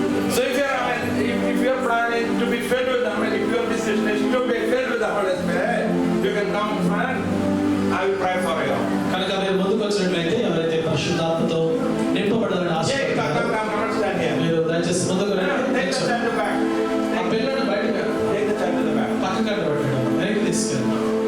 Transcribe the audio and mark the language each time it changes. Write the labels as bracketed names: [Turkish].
[English] So if you are planning to be filled with the Holy Spirit, if your decision is to be filled with the Holy Spirit, you can come front. I will pray for you. [Telugu] కనుక మీరు ముందుకు వచ్చినట్లయితే ఎవరైతే పరిశుద్ధాత్మతో నింపబడాలని ఆశిస్తున్నారో [English] Come stand here. [Telugu] మీరు దయచేసి ముందుకు రండి. [English] Take the child to the back. [Telugu] ఆ పిల్లల్ని బయటకు [English] Take the child to the back. [Telugu] పక్కకు పెట్టడం వెనక్కి తీసుకెళ్ళి